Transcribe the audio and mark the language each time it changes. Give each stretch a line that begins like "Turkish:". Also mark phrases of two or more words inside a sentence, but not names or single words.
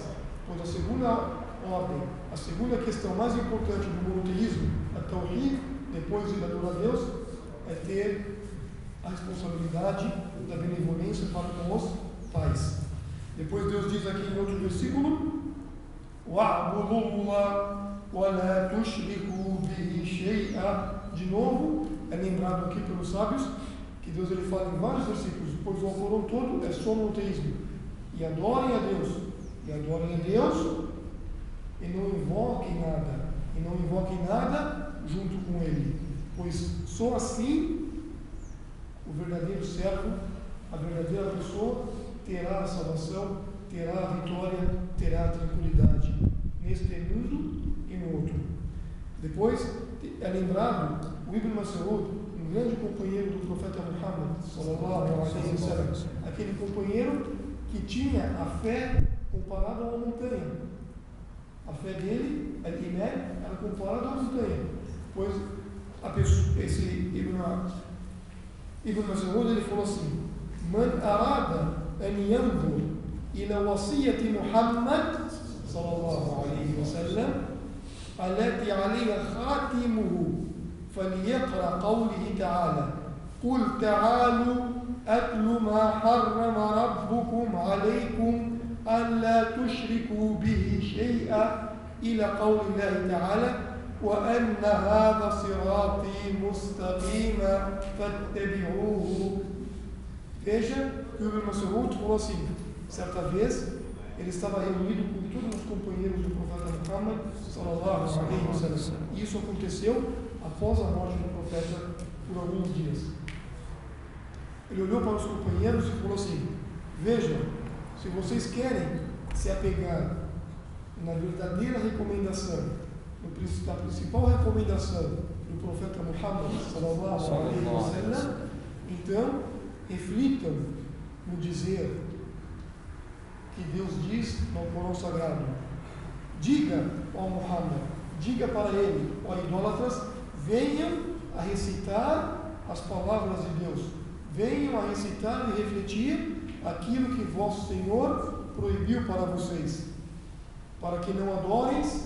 Portuguese: Pois a segunda ordem, a segunda questão mais importante do monoteísmo, a Tawhid, depois de adorar a Deus, é ter a responsabilidade da benevolência para com os pais. Depois Deus diz aqui em outro versículo:
Arabic: وَاعْبُدُوا اللَّهَ وَلَا تُشْرِكُوا بِهِ شَيْئًا.
Portuguese: De novo, é lembrado aqui pelos sábios que Deus ele fala em vários versículos, pois o Alcorão todo é só monoteísmo. E adorem a Deus, e adorem a Deus, e não invoquem nada junto com Ele, pois só assim o verdadeiro servo, a verdadeira pessoa, terá a salvação, terá a vitória, terá a tranquilidade neste mundo e no outro. Depois é lembrado o Ibn Mas'ud, um grande companheiro do profeta Muhammad
Arabic: صلى الله عليه وسلم,
Portuguese: aquele companheiro que tinha a fé comparada a uma montanha. A fé dele, al-Iman, era comparada a uma montanha, pois esse Ibn Mas'ud, ele falou assim:
Arabic: من أراد أن ينظر إلى وصية Muhammad صلى الله عليه وسلم التي عليها خاتمه فليقرأ قوله تعالى قل تعالوا أتل ما حرم ربكم عليكم ألا تشركوا به شيئا إلى قول الله تعالى وأن هذا صراطي مستقيما فاتبعوه.
Portuguese: Veja que o Ibn Mas'ud falou assim: certa vez ele estava reunido com todos os companheiros do profeta Muhammad
Arabic: صلى الله عليه وسلم.
Portuguese: Isso aconteceu após a morte do profeta por alguns dias. Ele olhou para os companheiros e falou assim: vejam, se vocês querem se apegar na verdadeira recomendação, na principal recomendação do profeta Muhammad
Arabic: صلى الله عليه وسلم,
Portuguese: então reflitam no dizer que Deus diz no Corão Sagrado: diga, ó Muhammad, diga para ele, ó idólatras, venham a recitar as palavras de Deus, venham a recitar e refletir aquilo que vosso Senhor proibiu para vocês, para que não adorem